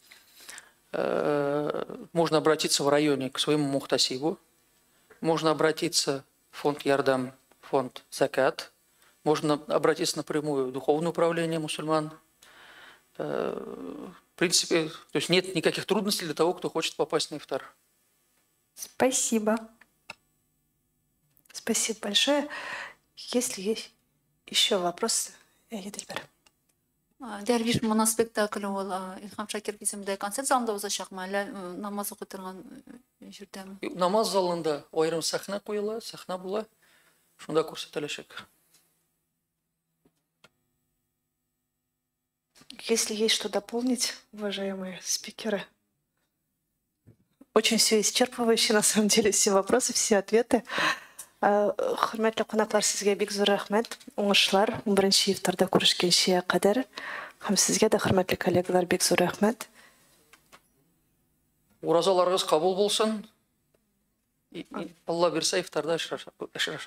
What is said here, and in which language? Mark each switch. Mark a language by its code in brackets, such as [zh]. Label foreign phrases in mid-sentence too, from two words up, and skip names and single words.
[ru] Можно обратиться в районе к своему мухтасибу, можно обратиться в фонд Ярдам, фонд Закат, можно обратиться напрямую в Духовное управление мусульман. В принципе, то есть нет никаких трудностей для того, кто хочет попасть на ифтар. Спасибо. Спасибо большое. Если есть еще вопросы, Едильбер. [tt] Дәрвиш мына спектакль ул Илхам Шакиров исемендәге концерт залында узачакмы, әллә намаз укый торган җирдәме? Намаз залында аерым сахна куела, сахна була, шунда күрсәтеләчәк. [ru] Если есть что дополнить, уважаемые спикеры. Очень все исчерпывающе, на самом деле, все вопросы, все ответы. [tt] Хөрмәтле кунаклар, сезгә бик зур рәхмәт. Уңышлар 11-нче ифтарда күрешкәнчә кадәр. Һәм сезгә дә, хөрмәтле коллегалар, бик зур рәхмәт. Уразаларыгыз кабул булсын. Алла бирсә, ифтарда очрашабыз.